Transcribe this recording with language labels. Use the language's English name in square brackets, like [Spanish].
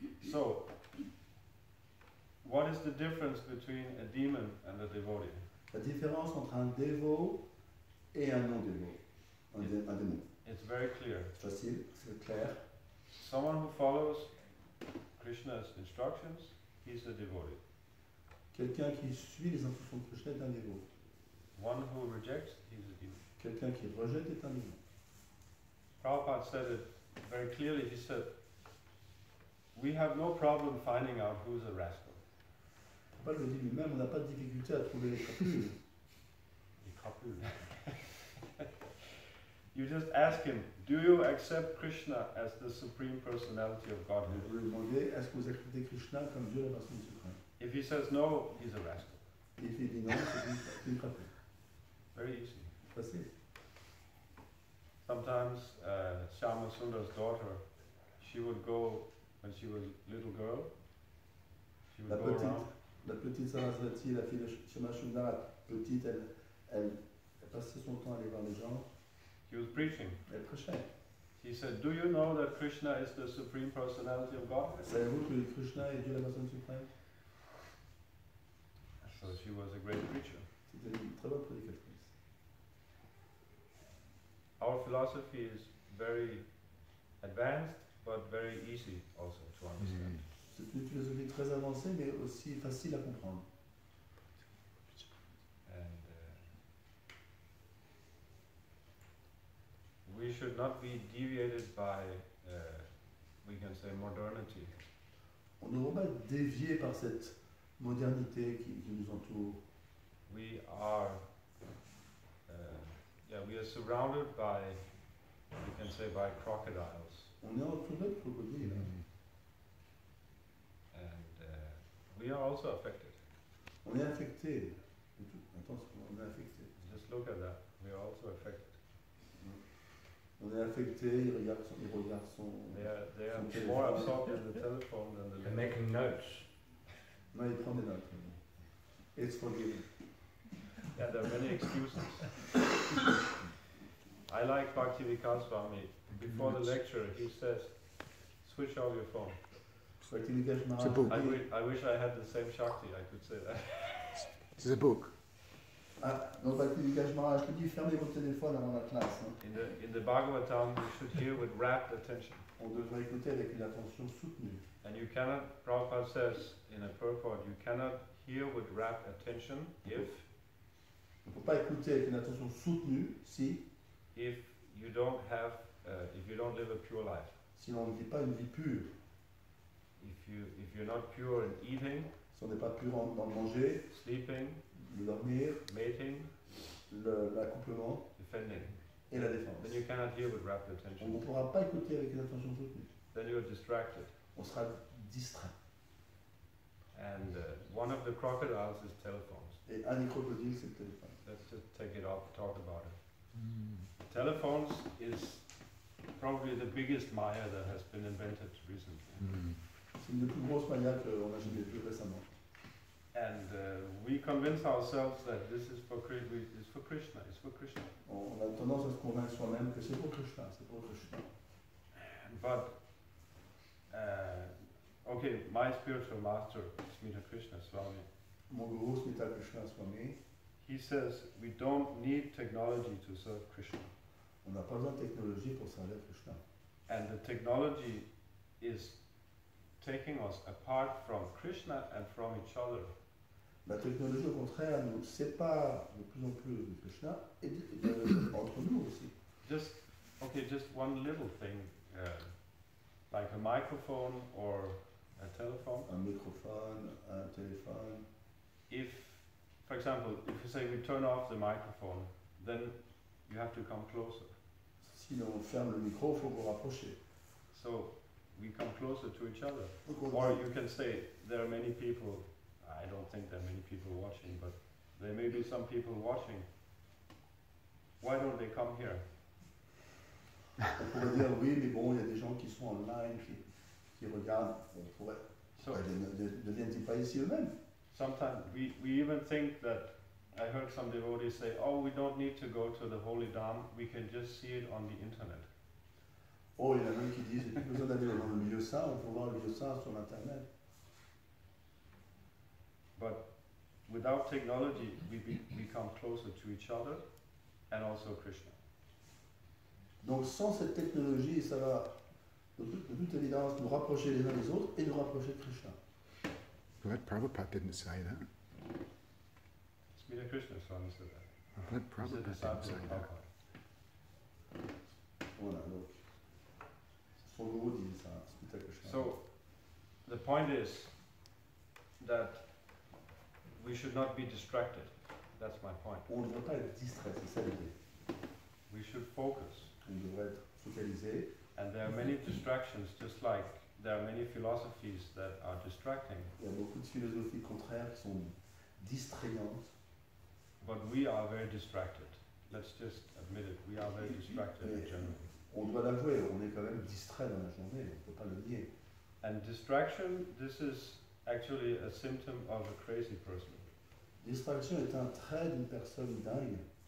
[English] So, what is the difference between a demon and a devotee? [French] La différence entre un dévot et un non-dévot, un démon. [English] It's very clear. [French] Facile, c'est clair. [English] Someone who follows Krishna's instructions, he's a devotee. [French] Quelqu'un qui suit les instructions de Krishna est un dévot. [English] One who rejects, he's a demon. [French] Quelqu'un qui rejette est un démon. [English] Prabhupada said it very clearly. He said, we have no problem finding out who's a rascal. [French] Paul le dit lui-même, on n'a pas de difficulté à trouver les crapules. [English] You just ask him, do you accept Krishna as the Supreme Personality of Godhead? [French] Vous lui demandez, est-ce que vous acceptez Krishna comme Dieu, la personne suprême? [English] If he says no, he's a rascal. [French] Et il dit non, c'est une crapule. [English] Very easy. [French] Facile. [English] Sometimes Shyama Sundar's daughter, she would go, when she was a little girl, she would [French] La [English] go around. [French] petite Sarasvati, la fille de Shama Sundar, petite, elle passait son temps à aller voir les gens. [English] He was preaching. [French] Elle prêchait. [English] He said, do you know that Krishna is the Supreme Personality of God? [French] Savez-vous que Krishna est Dieu, la personne suprême? [English] So she was a great preacher. [French] C'était une très bonne prédicatrice. [English] Our philosophy is very advanced, but very easy also to understand. [French] C'est une philosophie très avancée, mais aussi facile à comprendre. [English] And we should not be deviated by, we can say, modernity. [French] On ne doit pas être dévié par cette modernité qui nous entoure. [English] We are, we are surrounded by, we can say, by crocodiles. [French] On est entouré de crocodiles. [English] And we are also affected. [French] On est infecté. Attention, on est infecté. [English] Just look at that. We are also affected. [French] On est affecté, ils regardent son... [English] They are [French] Son [English] more [French] téléphone. [English] absorbed in the telephone than the They're lecture. making notes. [French] Non, il prend des notes. [English] It's forgiven. Yeah, there are many excuses. I like Bhaktivedanta Swami. Before the lecture, he says, switch off your phone. [French] Bhaktivedanta [English] It's a [French] Maharaj. [English] book. I wish I had the same Shakti, I could say that. This is a book. [French] Ah, donc Bhaktivedanta Maharaj te dit fermez vos téléphones avant la classe. Hein. [English] In the Bhagavatam, you should hear with rapt attention. [French] On devrait écouter avec une attention soutenue. [English] And you cannot, Prabhupada says in a purport, you cannot hear with rapt attention if [French] On ne peut pas écouter avec une attention soutenue si [English] you don't have, if you don't live a pure life. [French] si on ne vit pas une vie pure. [English] If you're not pure in eating, [French] Si on n'est pas pur dans le manger, [English] sleeping, [French] le dormir, [English] mating, [French] l'accouplement [English] defending, [French] et la défense. [English] then you cannot hear with rapt [French] On [English] attention. [French] ne pourra pas écouter avec une attention soutenue. [English] Then you're distracted. [French] On sera distrait. [English] And one of the crocodiles is telephones. [French] Et un des crocodiles, c'est le téléphone. [English] Let's just take it off, talk about it. Telephones is probably the biggest Maya that has been invented recently. [French] C'est une des plus grosses manias qu'on a jamais vues récemment. [English] And we convince ourselves that this is for Krishna, it's for Krishna. [French] On a tendance à se convaincre soi-même que c'est pour Krishna, c'est pour Krishna. [English] But, okay, my spiritual master, Smita Krishna Swami, [French] Mon guru, Smita Krishna Swami, [English] he says we don't need technology to serve Krishna. [French] on n'a pas besoin de technologie pour servir Krishna. [English] And the technology is taking us apart from Krishna and from each other. [French] La technologie, au contraire, nous sépare de plus en plus de Krishna et entre nous aussi. [English] Just one little thing, like a microphone or a telephone. [French] Un microphone, un téléphone. [English] If, for example, if you say we turn off the microphone, then you have to come closer. [French] Si on ferme le micro, il faut vous rapprocher. [English] So we come closer to each other. [French] Donc [English] Or you can say there are many people, I don't think there are many people watching, but there may be some people watching. Why don't they come here? [French] on pourrait dire oui, mais bon, il y a des gens qui sont online, qui regardent. On pourrait. [English] So [French] Ne viennent-ils pas ici eux-mêmes? [English] sometimes we even think that, I heard some devotees say, oh, we don't need to go to the Holy Dham, we can just see it on the internet. [French] Oh, il y en a même qui disent, il n'y a plus besoin d'aller dans le lieu saint, on peut voir le lieu saint sur Internet. [English] But without technology, we become closer to each other and also Krishna. [French] Donc sans cette technologie, ça va de toute évidence nous rapprocher les uns des autres et nous rapprocher de Krishna. [English] But Prabhupada didn't say that. Smita Krishna Swami said that. But He's a Prabhupada didn't disciple say of that. Prabhupada. [French] Voilà, donc son guru dit ça, Smita Krishna. [English] So the point is that we should not be distracted. That's my point. [French] On ne devrait pas être distrait, c'est ça l'idée. [English] We should focus. [French] On devrait être focalisé. [English] And there are many distractions, just like there are many philosophies that are distracting. [French] Il y a beaucoup de philosophies contraires qui sont distrayantes. [English] But we are very distracted. Let's just admit it. We are very distracted in general. [French] On doit l'avouer, on est quand même distrait dans la journée, on ne peut pas le nier. [English] And distraction, this is actually a symptom of a crazy person. [French] Distraction est un trait d'une personne dingue.